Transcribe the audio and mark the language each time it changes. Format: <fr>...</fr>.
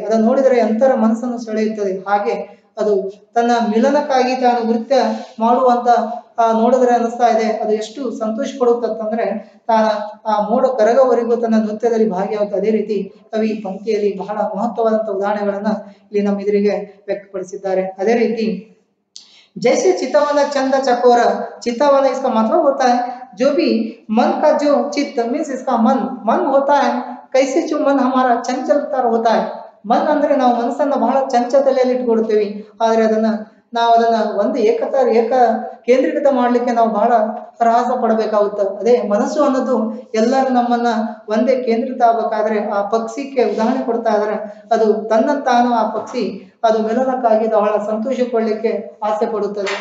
<kn>ಅದನ್ನು ನೋಡಿದರೆ ಎಂತರ ಮನಸ್ಸನ್ನು ಸೆಳೆಯುತ್ತದೆ. ಹಾಗೆ ಅದು ತನ್ನ ಮಿಲನಕ್ಕಾಗಿ ತಾನು ನೃತ್ಯ ಮಾಡುವಂತ ನೋಡಿದ್ರೆ ಅನಿಸ್ತಾ ಇದೆ ಅದು ಎಷ್ಟು ಸಂತೋಷ ಪಡುತ್ತಂದ್ರೆ ಆ ಮೋಡ ಕರಗವರೆಗೂ ತನ್ನ ನೃತ್ಯದಲ್ಲಿ ಭಾಗಿಯಾಗುತ್ತೆ. ಅದೇ ರೀತಿ ಕವಿ ಪಂಕ್ತಿಯಲ್ಲಿ ಬಹಳ ಮಹತ್ವವಾದಂತಹ ಉದಾಹರಣೆಗಳನ್ನ ಇಲ್ಲಿ ನಮ್ಮ ಎದುರಿಗೆ ವ್ಯಕ್ತಪಡಿಸಿದ್ದಾರೆ. ಅದೇ ರೀತಿ</kn> <hi>जैसे चितवन चंद चकोर, चितवन इसका मतलब होता है जो भी मन का जो चित्त मीन्स इसका मन होता है, कैसे जो मन हमारा चंचलता होता है.</hi> <kn>मन ಅಂದ್ರೆ ನಾವು ಮನಸ್ಸನ್ನ ಬಹಳ ಚಂಚಲತೆಯಲ್ಲಿ ಇಟ್ಕೊಳ್ತೀವಿ. ಆದ್ರೆ ನಾವು ಅದನ್ನ ಒಂದು ಏಕ ಕೇಂದ್ರೀಕೃತ ಮಾಡ್ಲಿಕ್ಕೆ ನಾವು ಬಹಳ ಪ್ರಯಾಸ ಪಡಬೇಕಾಗುತ್ತೆ. ಅದೇ ಮನಸ್ಸು ಅನ್ನೋದು ಎಲ್ಲರೂ ನಮ್ಮನ್ನ ಒಂದೇ ಕೇಂದ್ರಿತ ಆಗ್ಬೇಕಾದ್ರೆ ಆ ಪಕ್ಷಿಗೆ ಉದಾಹರಣೆ ಕೊಡ್ತಾ ಇದ್ದಾರೆ. ಅದು ತನ್ನಂತಾನು ಆ ಪಕ್ಷಿ ಅದು ಮಿಲನಕ್ಕಾಗಿ ಬಹಳ ಸಂತೋಷ ಪಡ್ಲಿಕ್ಕೆ ಆಸೆ ಪಡುತ್ತದೆ.</kn>